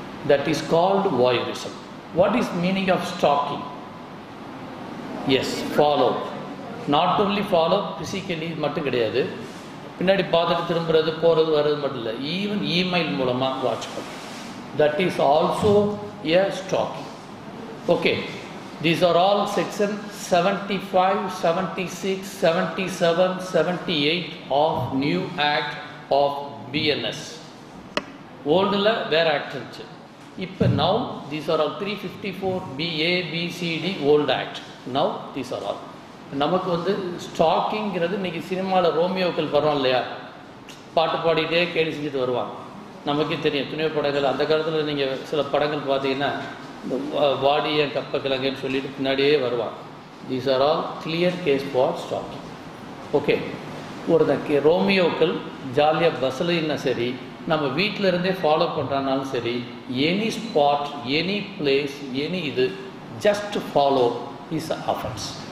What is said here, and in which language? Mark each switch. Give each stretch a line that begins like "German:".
English: That is called voyeurism. What is meaning of stalking? Yes, follow. Not only follow physically
Tamil: மட்டும் கிடையாது, பின்னாடி பார்த்துட்டு திரும்புறது போகிறது வர்றது மட்டும் இல்லை, ஈவன் இமெயில் மூலமாக வாட்ச் பண்ணும்.
English: That is also a stalking.
Tamil: Okay,
English: These are all section 75, 76, 77, 78 of new act of BNS.
Tamil: Oldல வேற act இருந்துச்சு.
English: இப்போ now these are all 354 BA, BCD old act. Now these are all.
Tamil: நமக்கு வந்து ஸ்டாக்கிங்கிறது இன்னைக்கு சினிமாவில் ரோமியோக்கள் வரோம் இல்லையா, பாட்டு பாடிட்டே கேலி செஞ்சுட்டு வருவாங்க. நமக்கே தெரியும் துணிவு படங்கள் அந்த காலத்தில் நீங்கள் சில படங்கள் பார்த்தீங்கன்னா இந்த வாடிய கப்ப கிழங்குன்னு சொல்லிட்டு பின்னாடியே வருவாங்க.
English: These are all clear case for stalking.
Tamil: Okay, ஒரு ரோமியோக்கள் ஜாலியாக பஸ்ஸில் இன்னும் சரி, நம்ம வீட்டில் இருந்தே ஃபாலோ பண்ணுறானாலும் சரி,
English: any spot, any place,
Tamil: any இது
English: Just follow is offence.